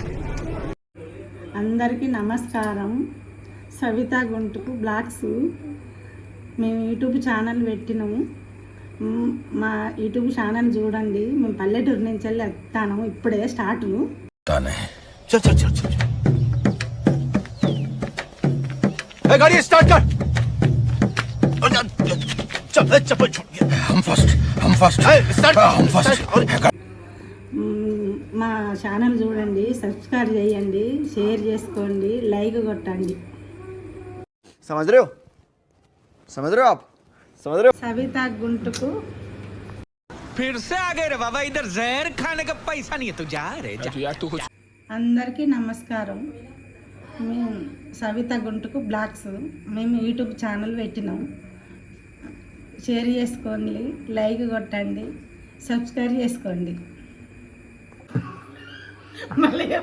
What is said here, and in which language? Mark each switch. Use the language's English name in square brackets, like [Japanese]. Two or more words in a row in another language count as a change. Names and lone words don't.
[Telugu] అందరికీ నమస్కారం. సవిత గుంటుకు బ్లాగ్స్ మేము యూట్యూబ్ ఛానల్ పెట్టినాము. మా యూట్యూబ్ ఛానల్ చూడండి. మేము పల్లెటూరు నుంచి వెళ్ళి వస్తాను. ఇప్పుడే స్టార్ట్. [Hindi] गाड़ी स्टार्ट कर. हम फर्स्ट. [Telugu] మా ఛానల్ చూడండి, సబ్స్క్రైబ్ చేయండి, షేర్ చేసుకోండి, లైక్ కొట్టండి. [Hindi] समझ रहे हो आप? समझ रहे हो? [Telugu] సవిత గుంటుకు [Hindi] फिर से आ गए रे बाबा. इधर जहर खाने का पैसा नहीं है. तू जा रे जा. [Telugu] అందరికీ నమస్కారం. మేము సవిత గుంటుకు బ్లాగ్స్ మేము యూట్యూబ్ ఛానల్ పెట్టినాం. షేర్ చేసుకోండి, లైక్ కొట్టండి, సబ్స్క్రైబ్ చేసుకోండి. మళ్ళీ